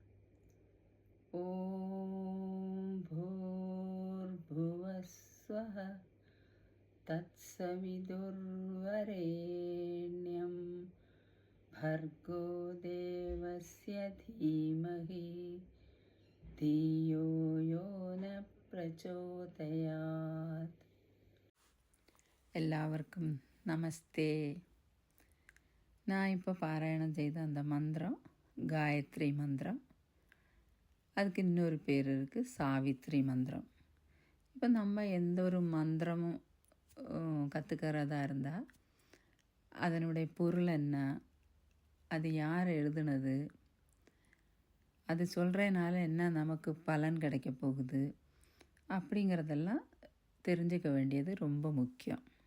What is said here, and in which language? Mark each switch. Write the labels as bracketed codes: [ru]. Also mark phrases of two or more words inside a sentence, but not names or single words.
[sa] Om Bhurбhuvasvaha Tatsavidurvarenyam Bhargo Devasya Dhimahi Dhiyo Yona Prachodayat. [ml] എല്ലാവർക്കും നമസ്തേ. ഞാൻ ഇപ്പോൾ പാരായണം ചെയ്ത [ta] அந்த மந்திரம் காயத்ரி மந்திரம். அதுக்கு இன்னொரு பேர் இருக்குது சாவித்ரி மந்திரம். இப்போ நம்ம எந்த ஒரு மந்திரமும் கற்றுக்கிறதா இருந்தால் அதனுடைய பொருள் என்ன, அது யார் எழுதுனது, அது சொல்கிறனால என்ன நமக்கு பலன் கிடைக்க போகுது அப்படிங்கிறதெல்லாம் தெரிஞ்சுக்க வேண்டியது ரொம்ப முக்கியம்.